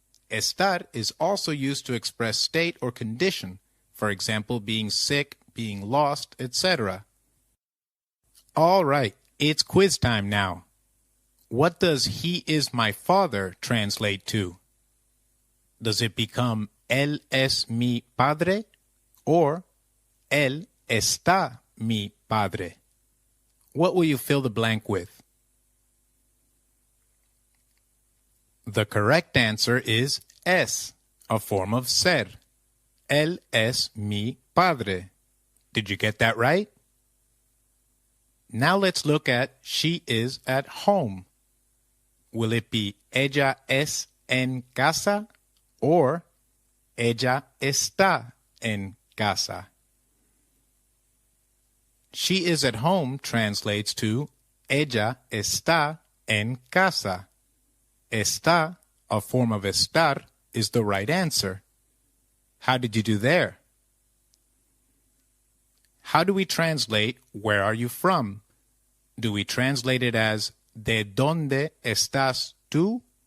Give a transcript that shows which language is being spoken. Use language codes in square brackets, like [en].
[en] Estar is also used to express state or condition, for example, being sick, being lost, etc. All right, it's quiz time now. What does he is my father translate to? Does it become [es] él es mi padre [en] or [es] él está mi padre? [en] What will you fill the blank with? The correct answer is es, a form of ser. [es] Él es mi padre. [en] Did you get that right? Now let's look at she is at home. Will it be [es] ella es en casa [en] or [es] ella está en casa? [en] She is at home translates to [es] ella está en casa. [en] Está, a form of estar, is the right answer. How did you do there? How do we translate where are you from? Do we translate it as [es] ¿de dónde estás tú?